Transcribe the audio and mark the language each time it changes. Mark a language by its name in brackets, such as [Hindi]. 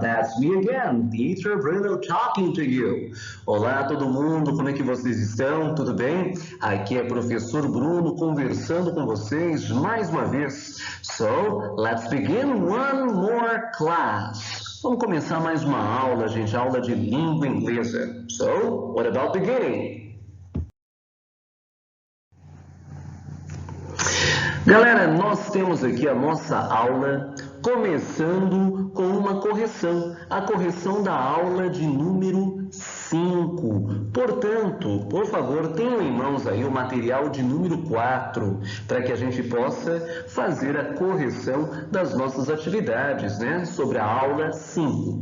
[English] That's me again, Teacher Bruno talking to you. [Portuguese] Olá todo mundo, como é que vocês estão? Tudo bem? Aqui é professor Bruno conversando com vocês mais uma vez. [English] So, let's begin one more class. [Portuguese] Vamos começar mais uma aula, gente, aula de língua inglesa. [English] So, what about beginning? [Portuguese] Galera, nós temos aqui a nossa aula começando com uma correção, a correção da aula de número 5. Portanto, por favor, tenham em mãos aí o material de número 4, para que a gente possa fazer a correção das nossas atividades, né, sobre a aula 5.